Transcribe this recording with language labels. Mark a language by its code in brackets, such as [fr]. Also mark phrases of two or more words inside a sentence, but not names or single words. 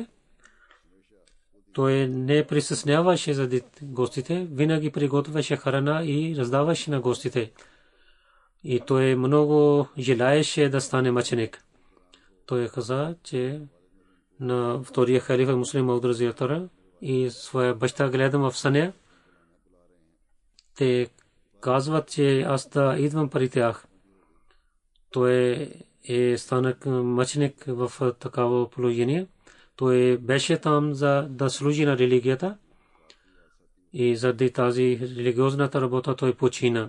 [bg] Той не притесняваше за гостите, винаги приготвяше храна и раздаваше на гостите. и той много желаеше да стане мъченик. Той каза, че на втория халифа Муслим Мауд [ar] رضي الله عنه [bg] и своя баща гледам в съня. Те казват, че аз да идвам при тях. Той стана мъченик в такава положение. Той беше там за да служи на религията и заради тази религиозната работа той почина.